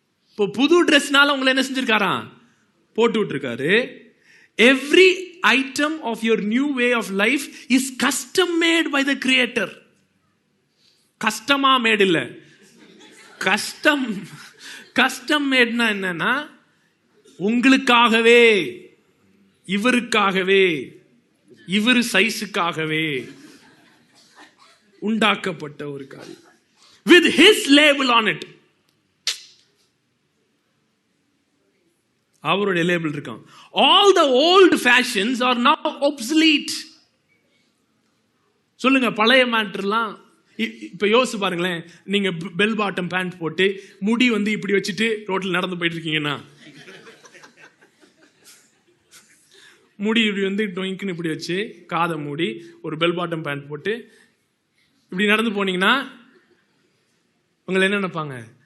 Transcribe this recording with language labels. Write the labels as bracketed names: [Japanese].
[Tamil] இப்போ புது ட்ரெஸ்னால உங்களை என்ன செஞ்சிருக்காரா? போட்டு விட்டுருக்காரு. [English] Every item of your new way of life is custom made by the creator. [Tamil] கஸ்டமா mat இல்ல, கஸ்டம் மேட்னா என்னன்னா உங்களுக்காகவே, இவருக்காகவே, இவர் சைஸுக்காகவே உண்டாக்கப்பட்ட ஒரு காரியம். [English] With his label on it. [Tamil] அவருடைய லேபிள் இருக்கான். [English] All the old fashions are now obsolete. [Tamil] சொல்லுங்க, பழைய மேட்டர்லாம் இப்ப யோசிச்சு பாருங்களேன். நீங்க பெல் பாட்டம் பேண்ட் போட்டு முடி இப்படி வச்சுட்டு ரோட்ல நடந்து போயிட்டு இருக்கீங்கன்னா, முடி இப்படி டொயிங்க்னு இப்படி வச்சு காதை மூடி ஒரு பெல் பாட்டம் பேண்ட் போட்டு இப்படி நடந்து போனீங்கன்னா உங்களை என்ன நினைப்பாங்க?